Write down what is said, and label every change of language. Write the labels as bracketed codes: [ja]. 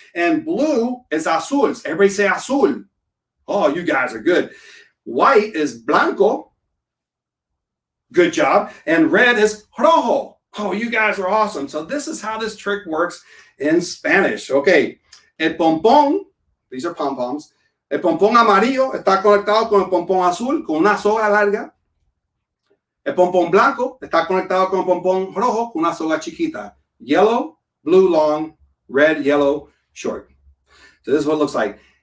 [en] And blue is azul. Everybody say azul. Oh, you guys are good. White is blanco. Good job. And red is rojo. Oh, you guys are awesome. So this is how this trick works in Spanish. Okay. [es] El pompón, [en] these are pom-poms. [es] El pompón amarillo está conectado con el pompón azul con una soga larga. El pompón blanco está conectado con el pompón rojo con una soga chiquita. [en] Yellow, blue, long, red, yellow, short. So this is what it looks like.